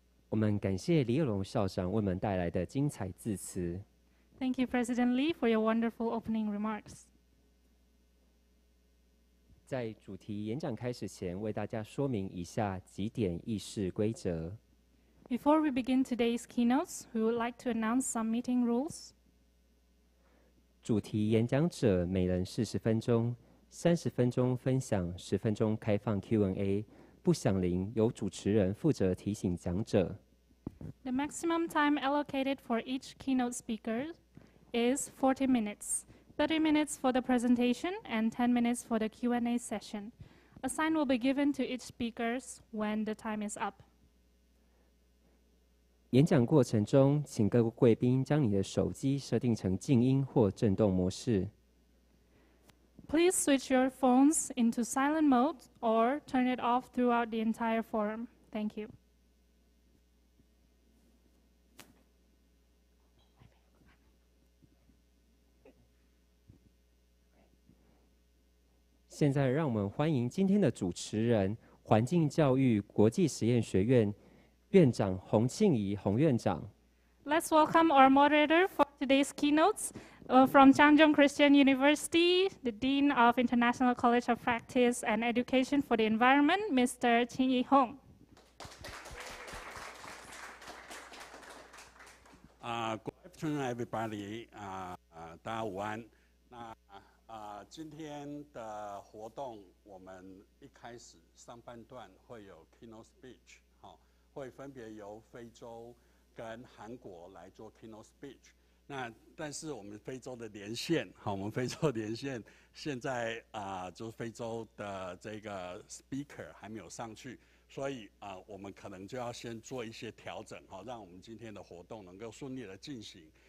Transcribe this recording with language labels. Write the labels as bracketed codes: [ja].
[zh] 我们感谢李有龙校长为我们带来的精彩致辞。 [en] Thank you, President Lee, for your wonderful opening remarks. [zh] 在主题演讲开始前，为大家说明以下几点议事规则。 [en] Before we begin today's keynotes, we would like to announce some meeting rules. [zh] 主题演讲者每人40分钟，30分钟分享，10分钟开放 Q&A。不响铃，由主持人负责提醒讲者。 [en] The maximum time allocated for each keynote speaker is 40 minutes. 30 minutes for the presentation and 10 minutes for the Q&A session. A sign will be given to each speaker when the time is up. [zh] 演讲过程中，请各位贵宾将你的手机设定成静音或震动模式。 [en] Please switch your phones into silent mode or turn it off throughout the entire forum. Thank you. [zh] 现在让我们欢迎今天的主持人，环境教育国际实验学院院长洪庆怡洪院长。 [en] Let's welcome our moderator for today's keynotes. From Changzhou Christian University, the Dean of International College of Practice and Education for the Environment, Mr. Qin Yihong. Good afternoon, everybody. [zh] 大家午安。那今天的活动，我们一开始上半段会有 [en] keynote speech， [zh] 会分别由非洲跟韩国来做 keynote speech。那但是我们非洲的连线，我们非洲连线现在就是非洲的这个 speaker 还没有上去，所以我们可能就要先做一些调整，让我们今天的活动能够顺利的进行。